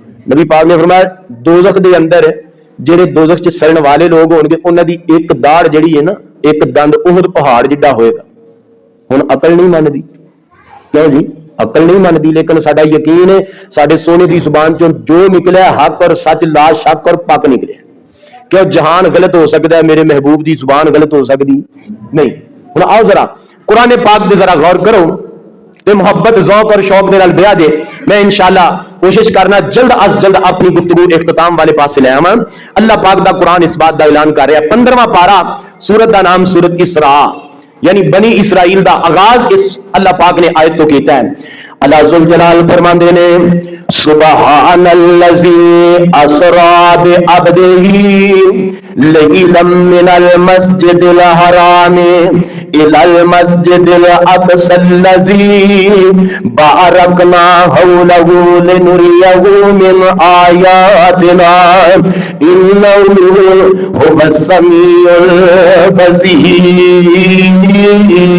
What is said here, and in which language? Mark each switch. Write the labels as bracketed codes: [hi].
[pa] نبی پاک نے فرمایا دوزخ دے اندر جڑے دوزخ چ سڑن والے لوگ ہون گے، انہاں دی ایک داڑ جڑی ہے نا، ایک دند احد پہاڑ جڈا ہوئے گا. ہن عقل نہیں مندی، کیوں جی؟ عقل نہیں مانتی، لیکن ساڈا یقین ہے ساڈے سونے دی زبان چوں جو نکلیا حق اور سچ لا شک اور پاک نکلیا. کیوں جہان غلط ہو سکتا ہے، میرے محبوب دی زبان غلط ہو سکتی نہیں. ہن آؤ ذرا قرآن پاک دے ذرا غور کرو تے محبت ذوق اور شوق دے نال بیاہ دے. میں انشاءاللہ کوشش کرنا جلد از جلد اپنی گفتگو اختتام والے پاس لے آواں. اللہ پاک دا قرآن اس بات دا اعلان کر رہا ہے، 15واں پارا، سورت دا نام سورت اسراء، یعنی بنی اسرائیل دا آغاز اس اللہ پاک نے آیت تو کیتا ہے. اللہ ذوالجلال فرماندے نے [ar] سبحان الذی اسرا بعبدہ لیلا من المسجد الحرام الى المسجد الاقصى الذي باركنا حوله لنريه من آياتنا انه هو السميع البصير.